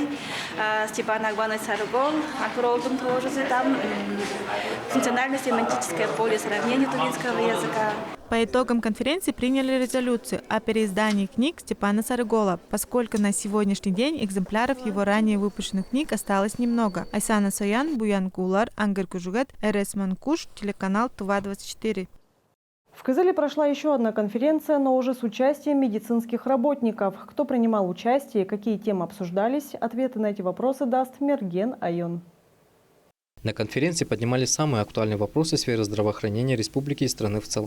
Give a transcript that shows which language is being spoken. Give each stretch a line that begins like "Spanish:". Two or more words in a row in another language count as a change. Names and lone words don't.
Russian: Степан Акбанович Сарыгол, Акролдум тоже там, функционально-семантическое поле сравнения тувинского языка. По итогам конференции приняли резолюцию о переиздании книг Степана Сарыгола, поскольку на сегодняшний день экземпляров его ранее выпущенных книг осталось немного. Айсана Соян, Буян Кулар, Ангар Кужугат, РС Манкуш, телеканал Тува-24. В Кызыле прошла еще одна конференция, но уже с участием медицинских работников. Кто принимал участие, какие темы обсуждались, ответы на эти вопросы даст Мерген Айон. На конференции поднимались самые актуальные вопросы сферы здравоохранения республики и страны в целом.